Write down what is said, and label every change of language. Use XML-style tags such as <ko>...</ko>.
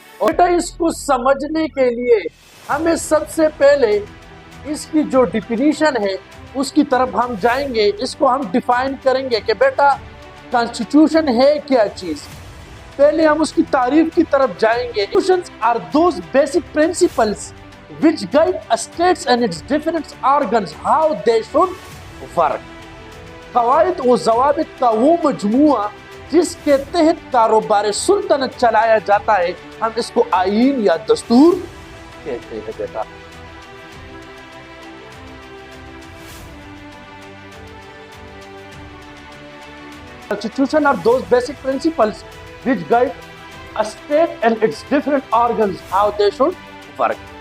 <hi>और बेटा इसको समझने के लिए हमें सबसे पहले इसकी जो डिफिनीशन है उसकी तरफ हम जाएंगे। इसको हम डिफाइन करेंगे कि बेटा कॉन्स्टिट्यूशन है क्या चीज। पहले हम उसकी तारीफ की तरफ जाएंगे।</hi> <en>Constitutions are those basic principles which guide a states and its different organs how they should work.</en> <hi>कवायद व ज़वाबित का वो मजमुआ जिसके तहत कारोबार सुल्तनत चलाया जाता है, हम इसको आईन या दस्तूर कहते हैं।</hi> <en>बेटा Constitution are those basic principles which guide a state and its different organs how they should work.</en>